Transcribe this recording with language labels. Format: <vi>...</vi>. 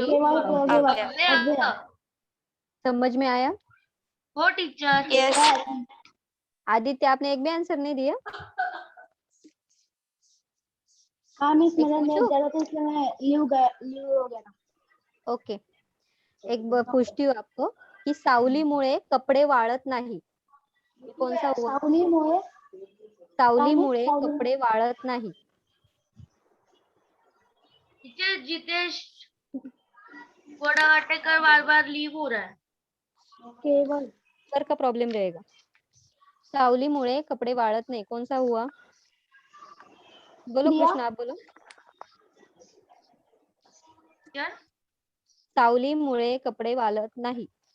<hi>केवल प्रयोगी अव्यय. अव्यय. समझ में आया?</hi> <mr>हो टीचर.</mr> <en>Yes.</en> <hi>आदित्य आपने एक भी आंसर नहीं दिया. हाँ मिस एक मेरा नेट पूछूं? ज्यादा था इसलिए मैं लीव हो गया था. ओके. एक पूछती हूँ आपको कि</hi> <mr>सावलीमुळे कपडे वाळत नाही.</mr> <hi>ये कौन सा हुआ?</hi> <mr>सावलीमुळे सावलीमुळे सावली- कपडे वाळत नाही.</mr> <hi>टीचर जितेश वडावाटेकर बार बार लीव हो रहा है. केवल सर का प्रॉब्लम रहेगा.</hi> <mr>सावलीमुळे कपडे वाळत नाही.</mr> <hi>कौन सा हुआ? बोलो क्रिया? कृष्णा आप बोलो. टीचर</hi> <mr>सावलीमुळे कपडे वाळत नाही.</mr>